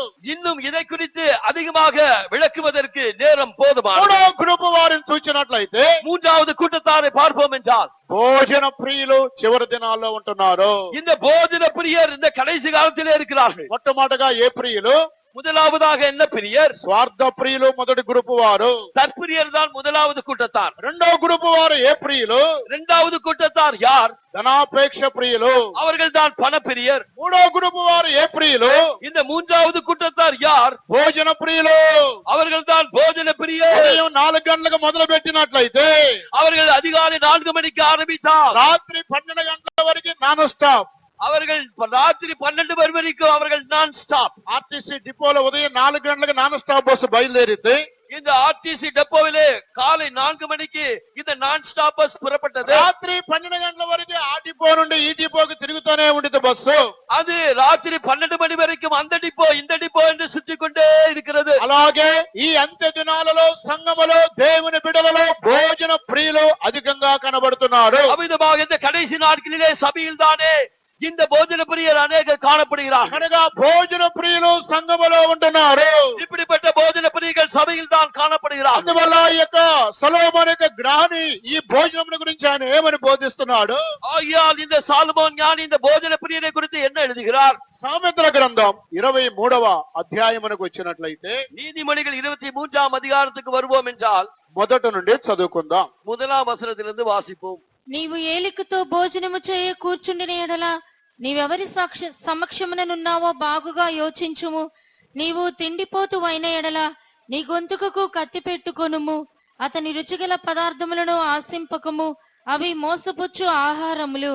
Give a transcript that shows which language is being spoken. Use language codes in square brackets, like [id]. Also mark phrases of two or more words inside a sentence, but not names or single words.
[ta] இன்னும் இதை குறித்து அதிகமாக விளக்குவதற்கு நேரம் போதுமானது. [te] మూడో గ్రూప్ వారిని చూచినట్లయితే [ta] மூன்றாவது கூட்டத்தாரை பார்ப்போம் என்றால் [te] భోజన ప్రియులు చివరి దినాల్లో ఉంటున్నారు. [ta] இந்த போஜன பிரியர் இந்த கடைசி காலத்திலே இருக்கிறார்கள். [te] మొట్టమొదటిగా ఏ ప్రియులు? [ta] முதலாவதாக என்ன பிரியர்? [te] స్వార్థ ప్రియులు మొదటి గ్రూప్ వారు. [ta] தற்பிரியர் தான் முதலாவது கூட்டத்தார். [te] రెండో గ్రూప్ వారు ఏ ప్రియులు? [ta] இரண்டாவது கூட்டத்தார் யார்? [te] ధనాపేక్ష ప్రియులు. [ta] அவர்கள் தான் பணப்பிரியர். [te] మూడో గ్రూప్ వారు ఏ ప్రియులు? [ta] இந்த மூன்றாவது கூட்டத்தார் யார்? [te] భోజన ప్రియులు. [ta] அவர்கள் தான் போஜன பிரியர். [te] ఉదయం 4 గంటలకు మొదలు పెట్టినట్లయితే [ta] அவர்கள் அதிகாலை 4 மணிக்கு ஆரம்பித்தார், [te] రాత్రి 12 గంటల వరకు [en] non stop. [ta] அவர்கள் ராத்திரி 12 மணி வரைக்கும் அவர்கள் [en] non stop. [te] ఆర్టీసీ డిపోలో ఉదయం 4 గంటలకు [en] non stop bus [te] బయలుదేరితే [ta] இந்த ஆர்டிசி டெப்போவிலே காலை 4 மணிக்கு இந்த [en] non stop bus [ta] புறப்பட்டது. [te] రాత్రి 12 గంటల వరకు ఆ డిపో నుండి ఈ డిపోకి తిరుగుతూనే ఉండేది బస్సు. [ta] அது ராத்திரி 12 மணி வரைக்கும் அந்த டிப்போ இந்த டிப்போ என்று சுற்றி கொண்டே இருக்கிறது. [te] అలాగే ఈ అంత్య దినాలలో సంఘములో దేవుని బిడ్డలలో భోజన ప్రియులు అధికంగా కనబడుతున్నారు. [ta] அமிதமாக இந்த கடைசி நாட்களிலே சபையில் தானே இந்த போஜன பிரியர் அநேகர் காணப்படுகிறார்கள். [te] అనగా భోజన ప్రియులు సంఘములో ఉంటున్నారు. [ta] இப்படிப்பட்ட போஜன பிரியர்கள் சபையில் தான் காணப்படுகிறார்கள். [te] అందువల్ల ఈ యొక్క సొలొమోను యొక్క జ్ఞాని ఈ భోజనం గురించి ఆయన ఏమని బోధిస్తున్నాడు? [ta] ஆகையால் இந்த சாலமோன் ஞானி இந்த போஜன பிரியரை குறித்து என்ன எழுதுகிறார்? [te] సామెతల గ్రంథం 23వ అధ్యాయమునకు వచ్చినట్లయితే [ta] நீதிமொழிகள் 23ஆம் அதிகாரத்துக்கு வருவோம் என்றால் [te] మొదటి నుండి చదువుకుందాం. [ta] 1ஆம் వచనத்திலிருந்து వాసిப்போம். [te] నీవు ఏలికతో భోజనము చేయ కూర్చుండిన ఎడల నీవెవరి సమక్షముననున్నావో బాగుగా యోచించుము. నీవు తిండిపోతు అయిన ఎడల నీ గొంతుకకు కత్తి పెట్టుకొనుము. అతని రుచిగల పదార్థములను ఆశింపకము, అవి మోసపుచ్చు ఆహారములు.